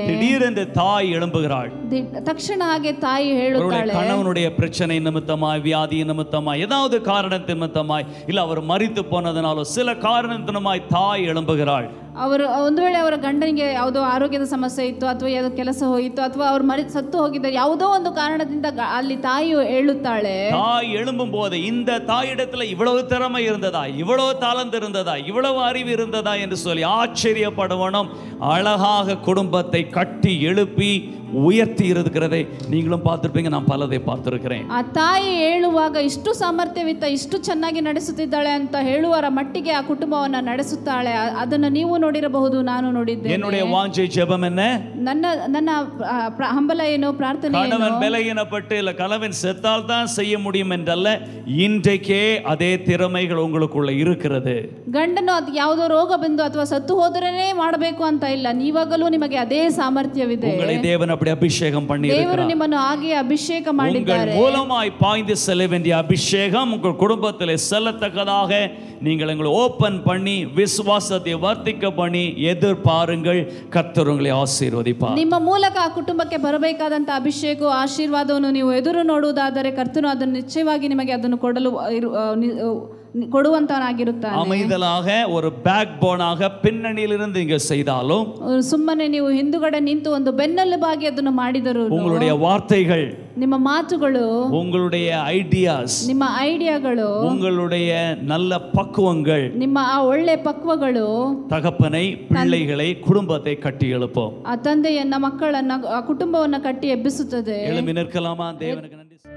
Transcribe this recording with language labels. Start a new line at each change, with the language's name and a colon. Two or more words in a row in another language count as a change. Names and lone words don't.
Tamil: திடீரென்று தாய் எழும்புகிறாள்.
Kannada: ತಕ್ಷಣ ಹಾಗೆ ತಾಯಿ ಹೇಳುತ್ತಾಳೆ,
Tamil: கணவனுடைய பிரச்சனை நிமித்தமாய், வியாதி நிமித்தமாய், ஏதாவது காரணத்தின் நிமித்தமாய், இல்ல அவர் மரித்து போனதனால சில காரணத்தினுமாய் தாய் எழும்புகிறாள்.
Kannada: ಅವರು ಒಂದು ವೇಳೆ ಅವರ ಗಂಡನಿಗೆ ಯಾವುದೋ ಆರೋಗ್ಯದ ಸಮಸ್ಯೆ ಇತ್ತು, ಅಥವಾ ಯಾವುದೋ ಕೆಲಸ ಹೋಯಿತು, ಅಥವಾ ಅವರು ಸತ್ತು ಹೋಗಿದ್ದಾರೆ, ಯಾವುದೋ ಒಂದು ಕಾರಣದಿಂದ ಅಲ್ಲಿ ತಾಯಿಯು ಹೇಳುತ್ತಾಳೆ.
Tamil: தாய் எழும்பும் போது இந்த தாயிடத்துல இவ்வளவு திறமை இருந்ததா, இவ்வளவு தாளந்து இருந்ததா, இவ்வளவு அறிவு இருந்ததா என்று சொல்லி ஆச்சரியப்படுவனும். அழகாக குடும்பத்தை கட்டி எழுப்பி உயர்த்தி இருக்கிறதை நீங்களும் பார்த்திருப்பீங்க, நான் பலதை பார்த்திருக்கிறேன்.
Kannada: ಆ ತಾಯಿ ಹೇಳುವಾಗ ಇಷ್ಟು ಸಾಮರ್ಥ್ಯವಿತ್ತ, ಇಷ್ಟು ಚೆನ್ನಾಗಿ ನಡೆಸುತ್ತಿದ್ದಾಳೆ ಅಂತ ಹೇಳುವರ ಮಟ್ಟಿಗೆ ಆ ಕುಟುಂಬವನ್ನ ನಡೆಸುತ್ತಾಳೆ. ಅದನ್ನು ನೀವು ನೋಡಿರಬಹುದು, ನಾನು ನೋಡಿದ್ದೇನೆ.
Tamil: என்னுடைய வாஞ்சை ஜெபம் என்ன?
Kannada: ನನ್ನ ಹಂಬಲ ಏನು, ಪ್ರಾರ್ಥನೆ ಏನು?
Tamil: கணவன் பலகீனப்பட்டு இல்ல கணவன் செத்தால் தான் செய்ய முடியும் என்றல்ல, இன்றைக்கே அதே திறமைகள் உங்களுக்குள்ள இருக்கிறது.
Kannada: ಗಂಡನು ಅದು ಯಾವುದೋ ರೋಗ ಬಂದು ಅಥವಾ ಸತ್ತು ಹೋದರೇನೆ ಮಾಡಬೇಕು ಅಂತ ಇಲ್ಲ, ನೀವಾಗಲೂ ನಿಮಗೆ ಅದೇ ಸಾಮರ್ಥ್ಯವಿದೆ.
Tamil: உங்களை தேவன் அப்படி அபிஷேகம் பண்ணி
Kannada: ದೇವರು
Tamil: இருக்கிறார்.
Kannada: ನಿಮ್ಮನ್ನು ಹಾಗೆ ಅಭಿಷೇಕ ಮಾಡಿದ್ದಾರೆ.
Tamil: உங்கள் மூலமாய் பாய்ந்து செல்ல வேண்டிய அபிஷேகம் உங்கள் குடும்பத்திலே செல்லத்தக்கதாக நீங்கள் உங்களை ஓபன் பண்ணி விசுவாசத்தை வர்த்திக்க பண்ணி எதிர்பாருங்கள். கர்த்தர் உங்களை ஆசீர்வதிப்பார்.
Kannada: ನಿಮ್ಮ ಮೂಲಕ ಆ ಕುಟುಂಬಕ್ಕೆ ಬರಬೇಕಾದಂತ ಅಭಿಷೇಕ ಆಶೀರ್ವಾದವನ್ನು ನೀವು ಎದುರು ನೋಡುವುದಾದರೆ ಕರ್ತನು ಅದನ್ನು ನಿಶ್ಚಯವಾಗಿ ನಿಮಗೆ ಅದನ್ನು ಕೊಡುವಂತನಾಗಿರುತ್ತಾನೆ.
Tamil: அமைதலாக ஒரு பேக் போனாக பின்னணியிலிருந்து இங்க செய்தாலும்,
Kannada: ಸುಮ್ಮನೆ ನೀವು ಹಿಂದುಗಡೆ ನಿಂತು ಒಂದು ಬೆನ್ನೆಲುಬಾಗಿ ಅದನ್ನು ಮಾಡಿದರು,
Tamil: உங்களுடைய வார்த்தைகள்,
Kannada: ನಿಮ್ಮ ಮಾತುಗಳು,
Tamil: உங்களுடைய ஐடியாஸ்,
Kannada: ನಿಮ್ಮ ಐಡಿಯಾಗಳು,
Tamil: உங்களுடைய நல்ல பக்குவங்கள்
Kannada: ನಿಮ್ಮ ಆ ಒಳ್ಳೆ ಪಕ್ವಗಳು
Tamil: தகப்பனை, பிள்ளைகளை, குடும்பத்தை கட்டி எழுப்போம்.
Kannada: ಆ ತಂದೆಯನ್ನ, ಮಕ್ಕಳನ್ನ, ಆ ಕುಟುಂಬವನ್ನ ಕಟ್ಟಿ ಎಬ್ಬಿಸುತ್ತದೆ.
Tamil: எழும்பி நிற்கலாமா? தேவனுக்கு